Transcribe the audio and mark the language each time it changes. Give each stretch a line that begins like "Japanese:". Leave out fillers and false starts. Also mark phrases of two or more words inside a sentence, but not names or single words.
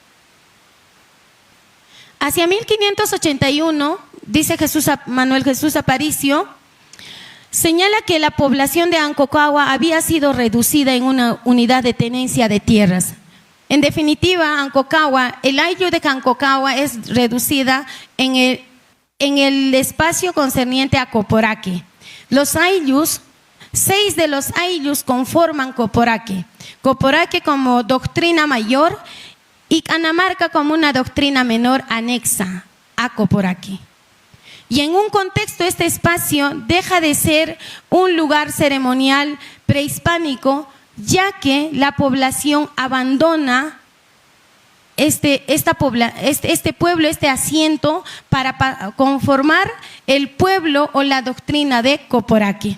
Spanish: Hacia 1581, dice Manuel Jesús Aparicio, señala que la población de Ancocagua había sido reducida en una unidad de tenencia de tierras. En definitiva, Ancocagua, el ayllu de Ancocagua es reducida en el espacio concerniente a Coporaque. Los ayllus, 6 de los ayllus conforman Coporaque. Coporaque como doctrina mayor y Canamarca como una doctrina menor anexa a Coporaque. Y en un contexto, este espacio deja de ser un lugar ceremonial prehispánico, ya que la población abandona este pueblo, este asiento, para conformar el pueblo o la doctrina de Coporaque.